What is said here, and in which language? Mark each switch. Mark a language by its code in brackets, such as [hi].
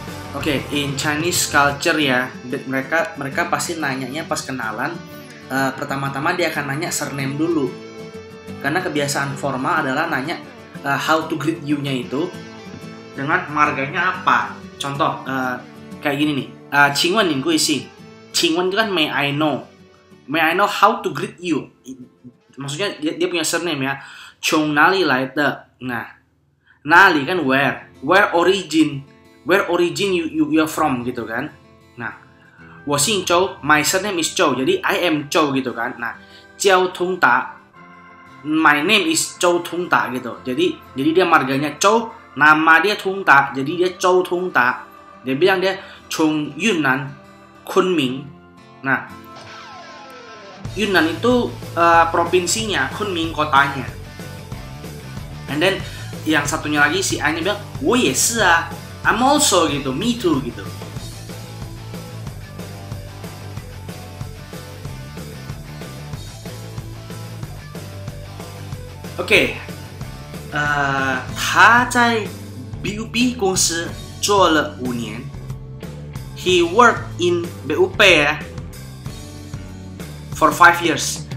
[id] Oke, [en] in Chinese culture [id] ya, mereka pasti nanyanya pas kenalan. Pertama-tama dia akan nanya surname dulu, karena kebiasaan formal adalah nanya [en] how to greet you- [id] nya itu dengan marganya apa. Contoh kayak gini nih, [zh] Qingwen ning gui xing. [en] Qingwen itu kan may I know how to greet you. [id] Maksudnya dia punya surname ya. [zh] Chong nali lai de. [id] Nah, nali kan [en] where origin you are from [id] gitu kan. [en] Nah, [zh] wo xing Zhou, [en] my surname is Zhou. [id] Jadi [en] I am Zhou [id] gitu kan. Nah, Jiao Tong Da, [en] my name is Zhou Tong Da [id] gitu. Jadi dia marganya Zhou, nama dia Tong Da. Jadi dia Zhou Tong Da. Dia bilang dia [zh] Chong Yunnan Kunming. [id] Nah, Yunnan itu provinsinya, Kunming kotanya. [en] And then [id] yang satunya lagi si A-nya bilang, [zh] "Wo ye shi ah, [en] I'm also [id] gitu, [en] me too [id] gitu." [zh] Oke, 他在 BUB 公司做了5年。 [en] He worked in BUB for 5 years.